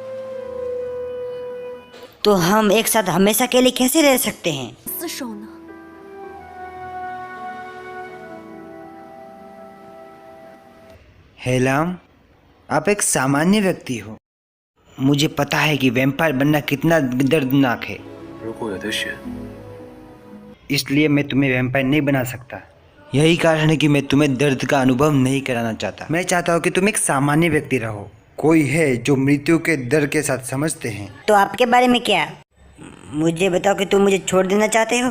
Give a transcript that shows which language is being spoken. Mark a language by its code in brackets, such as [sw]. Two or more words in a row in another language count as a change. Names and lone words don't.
[hi] तो हम एक साथ हमेशा के लिए कैसे रह सकते हैं? [zh] 厮守呢？ [hi] हेलाम, आप एक सामान्य व्यक्ति हो। मुझे पता है कि वैम्पायर बनना कितना दर्दनाक है, [zh] 如果有得选， [hi] इसलिए मैं तुम्हें वैम्पायर नहीं बना सकता। यही कारण है कि मैं तुम्हें दर्द का अनुभव नहीं कराना चाहता। मैं चाहता हूँ कि तुम एक सामान्य व्यक्ति रहो, कोई है जो मृत्यु के डर के साथ समझते हैं। तो आपके बारे में क्या? मुझे बताओ कि तुम मुझे छोड़ देना चाहते हो?